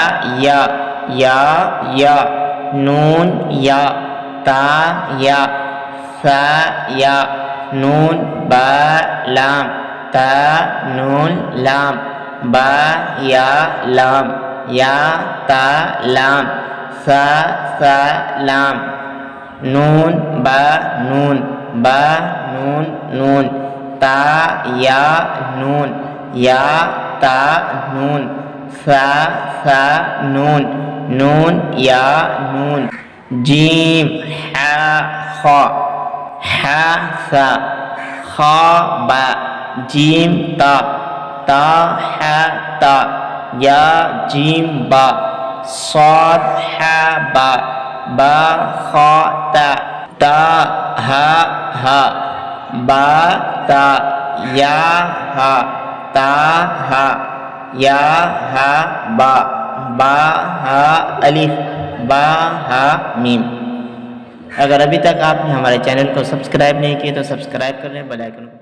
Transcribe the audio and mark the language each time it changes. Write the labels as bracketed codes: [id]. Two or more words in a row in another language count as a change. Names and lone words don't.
[ur] یا نون یا تا یا سا یا نون با لام تا نون لام با یا لام یا تا لام سا لام نون با نون نون تا یا تا نون سا نون یا نون جیم ہا خا خا با، جیم تا، تا ح تا، یا جیم با، صاد ح با، با خا تا، تا ہ ہ، با تا، یا ہ، تا ہ، یا ہ با، با ہ الف، با ہ میم۔ اگر ابھی تک آپ نے ہمارے چینل کو سبسکرائب نہیں کیے تو سبسکرائب کر لیں، بیل آئیکن